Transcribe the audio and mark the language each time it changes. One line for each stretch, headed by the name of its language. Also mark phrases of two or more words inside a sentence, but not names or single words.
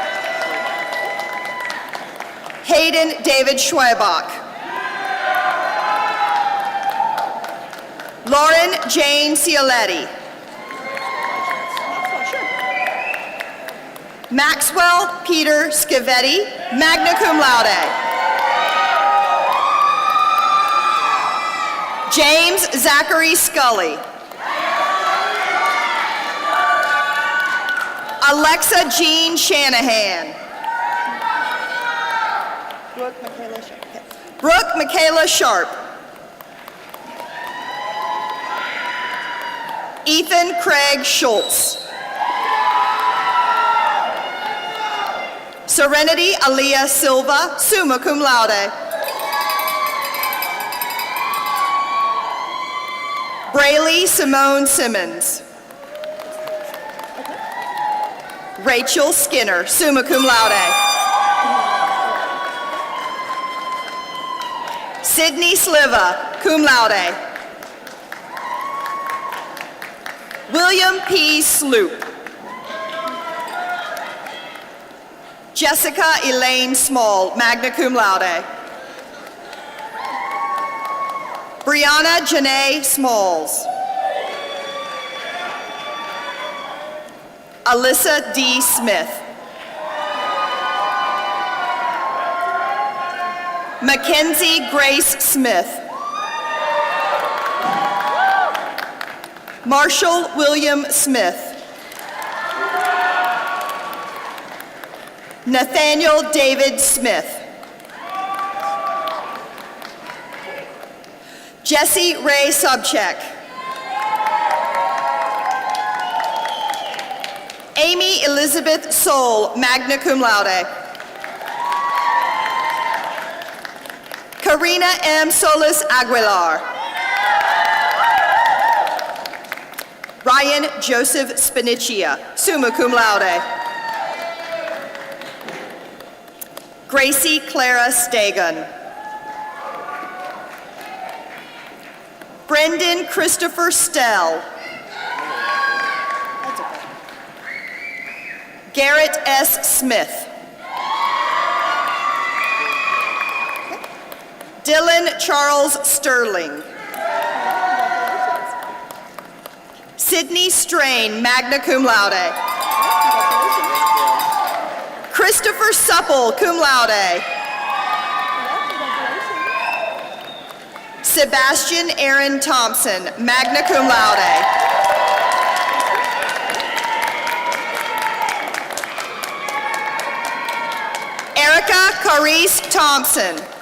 English: Hayden David Schwebach. Lauren Jane Cioletti. Maxwell Peter Schivetti,
Latin: magna cum laude.
English: James Zachary Scully. Alexa Jean Shanahan. Brooke Michaela Sharp. Ethan Craig Schultz. Serenity Aaliyah Silva,
Latin: summa cum laude.
English: Braylee Simone Simmons. Rachel Skinner,
Latin: summa cum laude.
English: Sydney Sliva,
Latin: cum laude.
English: William P. Sloop. Jessica Elaine Small,
Latin: magna cum laude.
English: Brianna Janae Smalls. Alyssa D. Smith. Mackenzie Grace Smith. Marshall William Smith. Nathaniel David Smith. Jesse Ray Subcheck. Amy Elizabeth Soul,
Latin: magna cum laude.
English: Karina M. Solis Aguilar. Ryan Joseph Spinichia,
Latin: summa cum laude.
English: Gracie Clara Stagan. Brendan Christopher Stell. Garrett S. Smith. Dylan Charles Sterling. Sydney Strain,
Latin: magna cum laude.
English: Christopher Supple,
Latin: cum laude.
English: Sebastian Aaron Thompson,
Latin: magna cum laude.
English: Erica Carice Thompson.